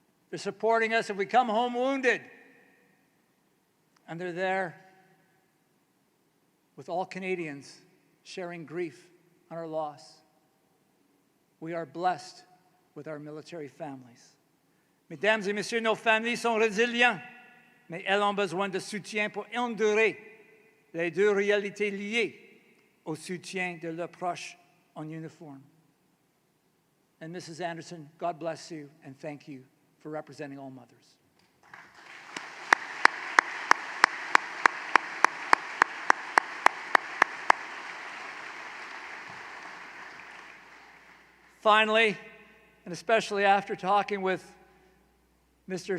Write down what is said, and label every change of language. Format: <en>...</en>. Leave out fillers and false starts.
<en>They're supporting us if we come home wounded. And they're there with all Canadians sharing grief on our loss. We are blessed with our military families.</en> <fr>Mesdames et messieurs, nos familles sont résilientes, mais elles ont besoin de soutien pour endurer les deux réalités liées au soutien de leurs proches en uniforme.</fr> <en>And Mrs. Anderson, God bless you and thank you for representing all mothers. Finally, and especially after talking with Mr.</en>